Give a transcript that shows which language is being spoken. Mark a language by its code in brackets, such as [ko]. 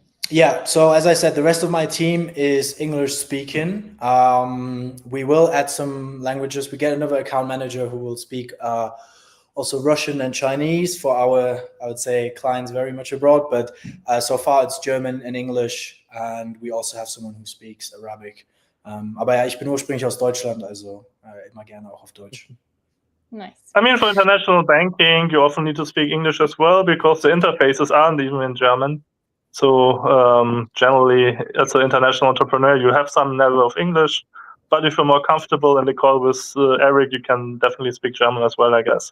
[en] Yeah, so as I said, the rest of my team is English speaking. We will add some languages. We get another account manager who will speak also Russian and Chinese for our, I would say, clients very much abroad. But so far it's German and English, and we also have someone who speaks Arabic. [de] Aber ja, ich bin ursprünglich aus Deutschland, also immer gerne auch auf Deutsch. [en] Nice. For international banking, you often need to speak English as well because the interfaces aren't even in German. So generally, as an international entrepreneur, you have some level of English, but if you're more comfortable in the call with Eric, you can definitely speak German as well, I guess.